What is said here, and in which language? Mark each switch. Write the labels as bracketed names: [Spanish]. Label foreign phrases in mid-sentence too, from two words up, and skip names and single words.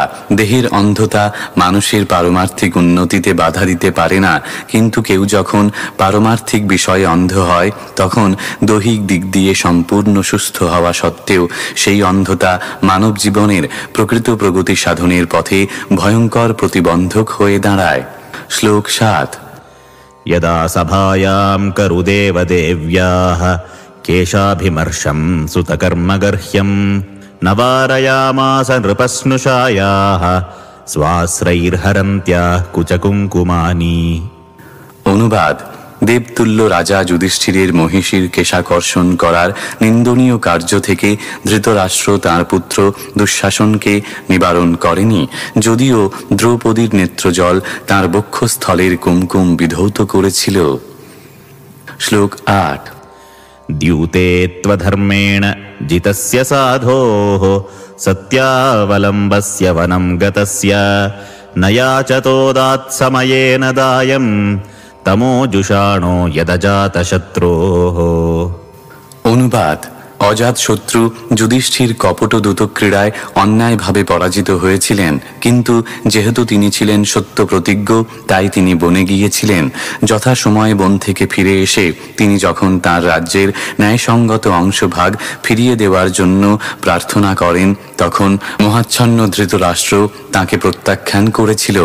[Bangla] দেহের অন্ধতা মানুষের পারমার্থিক উন্নতিতে বাধা দিতে পারে না, কিন্তু কেউ যখন পারমার্থিক বিষয়ে অন্ধ হয় তখন দৈহিক দিক দিয়ে সম্পূর্ণ সুস্থ হওয়া সত্ত্বেও সেই অন্ধতা মানব জীবনের প্রকৃত প্রগতি সাধনের পথে ভয়ঙ্কর প্রতিবন্ধক হয়ে দাঁড়ায়। শ্লোক 7। [Sanskrit] यदा सभायां करुदेवदेव्याः केशाभिमर्शं सुतकर्मगर्ह्यं न वारयामास नृपस्नुषायाः स्वाश्रैर्हरन्त्याः कुचकुङ्कुमानि। [Bangla] অনুবাদ। দেবতুল্য রাজা যুধিষ্ঠিরের মহিষীর কেশাকর্ষণ করার নিন্দনীয় কার্য থেকে ধৃতরাষ্ট্র তাঁর পুত্র দুঃশাসনকে নিবারণ করেনি, যদিও দ্রৌপদীর নেত্রজল তাঁর বক্ষস্থলের কুমকুম বিধৌত করেছিল। শ্লোক 8। [Sanskrit] द्यूते त्वधर्मेण जितस्य साधोः सत्यावलम्बस्य वनं गतस्य न याचतोदात्समयेन दायम् तमोजुषाणो यदजातशत्रोः। [Bangla] অনুবাদ। অজাত শত্রু যুধিষ্ঠির কপট দূতক্রীড়ায় অন্যায়ভাবে পরাজিত হয়েছিলেন, কিন্তু যেহেতু তিনি ছিলেন সত্য প্রতিজ্ঞ তাই তিনি বনে গিয়েছিলেন। যথাসময়ে বন থেকে ফিরে এসে তিনি যখন তাঁর রাজ্যের ন্যায়সঙ্গত অংশভাগ ফিরিয়ে দেওয়ার জন্য প্রার্থনা করেন তখন মোহাচ্ছন্ন ধৃতরাষ্ট্র তাঁকে প্রত্যাখ্যান করেছিল।